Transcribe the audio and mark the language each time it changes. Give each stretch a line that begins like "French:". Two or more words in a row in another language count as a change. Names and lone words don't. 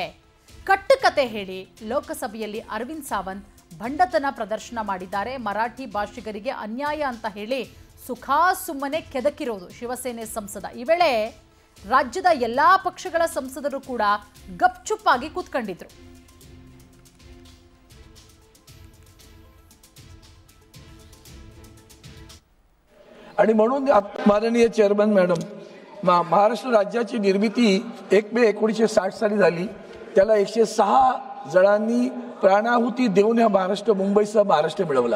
Kannada: ಕಟ್ಟುಕತೆ ಹೇಳಿ ಲೋಕಸಭೆಯಲ್ಲಿ ಅರವಿಂದ್ ಸಾವಂತ್ ಬಂಡತನ ಪ್ರದರ್ಶನ ಮಾಡಿದ್ದಾರೆ. ಮರಾಠಿ ಭಾಷಿಗರಿಗೆ ಅನ್ಯಾಯ ಅಂತ ಹೇಳಿ ಸುಮ್ಮನೆ ಕೆದಕಿರೋದು ಶಿವಸೇನೆ ಸಂಸದ. ಈ ವೇಳೆ ರಾಜ್ಯದ ಎಲ್ಲಾ ಪಕ್ಷಗಳ ಸಂಸದರು ಕೂಡ ಗಪ್ಚುಪ್ಪಾಗಿ ಕೂತ್ಕೊಂಡಿದ್ರು.
Marathi: आणि म्हणून माननीय
English: chairman madam,
Marathi: महाराष्ट्र राज्याची निर्मिती 1 मे 1960 साली झाली. त्याला 106 जणांनी प्राणाहुती देऊन या महाराष्ट्र, मुंबईसह महाराष्ट्र मिळवला.